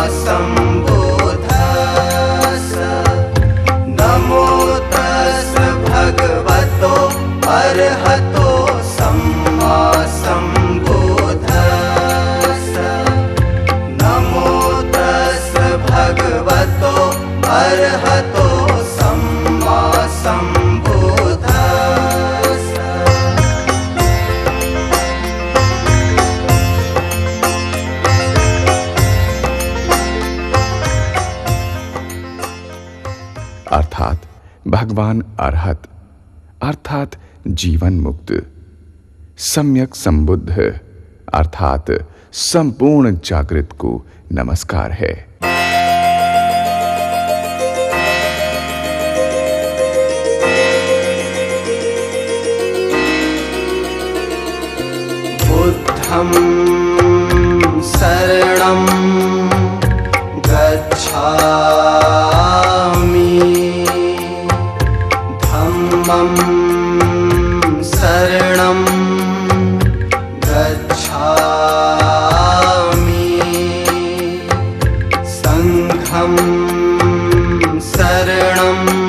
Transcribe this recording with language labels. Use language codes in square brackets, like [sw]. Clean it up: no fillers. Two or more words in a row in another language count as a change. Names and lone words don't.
[pi] सम्बुद्धस्स नमो तस् भगवतो अरहतो सम्मा सम्बुद्धस्स नमो तस् भगवतो अरहतो सम्मा सम्बुद्धस्स। [hi] अर्थात भगवान अरहत अर्थात जीवन मुक्त, सम्यक संबुद्ध अर्थात संपूर्ण जागृत को नमस्कार है। [pi] बुद्धं शरणं गच्छामि धम्मं शरणं गच्छामि संघं शरणं